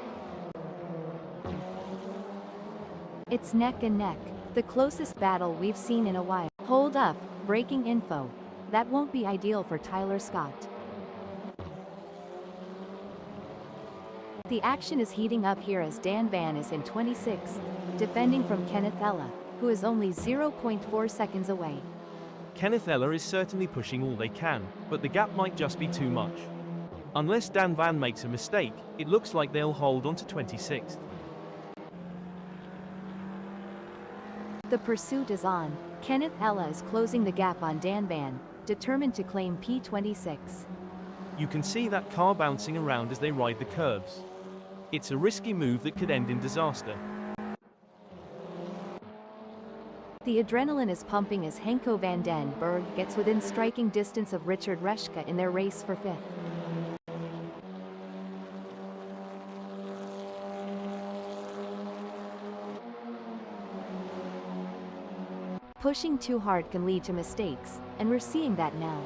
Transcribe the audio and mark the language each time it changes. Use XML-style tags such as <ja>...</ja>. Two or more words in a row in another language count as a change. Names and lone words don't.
<en>It's neck and neck, the closest battle we've seen in a while. Hold up, breaking info. That won't be ideal for Tyler Scott. The action is heating up here as Dan Van is in 26th, defending from Kenneth Ella, who is only 0.4 seconds away. Kenneth Ella is certainly pushing all they can, but the gap might just be too much. Unless Dan Van makes a mistake, it looks like they'll hold on to 26th. The pursuit is on. Kenneth Ella is closing the gap on Dan Van, determined to claim P26. You can see that car bouncing around as they ride the curves. It's a risky move that could end in disaster. The adrenaline is pumping as Henko van den Berg gets within striking distance of Richard Reschke in their race for fifth. Pushing too hard can lead to mistakes, and we're seeing that now.</en>